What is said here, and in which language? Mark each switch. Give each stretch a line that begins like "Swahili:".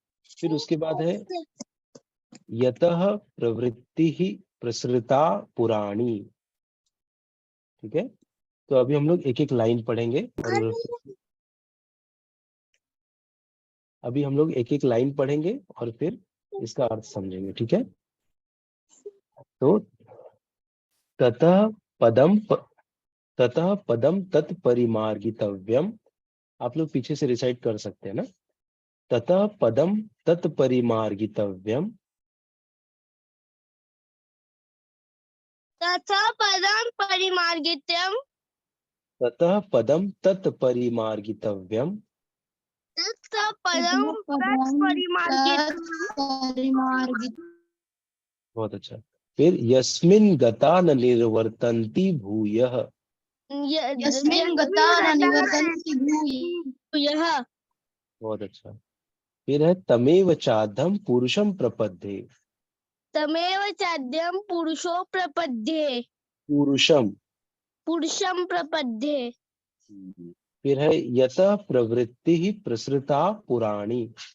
Hindi: फिर उसके बाद है
Sanskrit: यतः प्रवृत्ति ही प्रसृता पुराणी।
Hindi: ठीक है, तो अभी हम लोग एक एक लाइन पढ़ेंगे और अभी हम लोग एक एक लाइन पढ़ेंगे और फिर इसका अर्थ समझेंगे। ठीक है, तो
Sanskrit: ततः पदम ततः पदम तत्परिमार्गितव्यम।
Hindi: आप लोग पीछे से रिसाइट कर सकते हैं ना।
Sanskrit: ततः पदम तत्परिमार्गितव्यम। तथा पदं परिमार्गितम्। ततः पदम तत्परिमार्गितव्यम। तथा पदं तत्परिमार्गितम्।
Hindi: बहुत अच्छा। फिर
Sanskrit: यस्मिन् गता न निर्वर्तन्ति भूयः। यस्मिन् गता न निवर्तन्ति भूयः।
Hindi: बहुत अच्छा। फिर है
Sanskrit: तमेव चाधम पुरुषम प्रपद्ये। तमेव चाद्यं पुरुषो प्रपद्ये। पुरुषम। पुरुषं प्रपद्ये।
Hindi: फिर है
Sanskrit: यतः प्रवृत्ति ही प्रसृता पुराणी।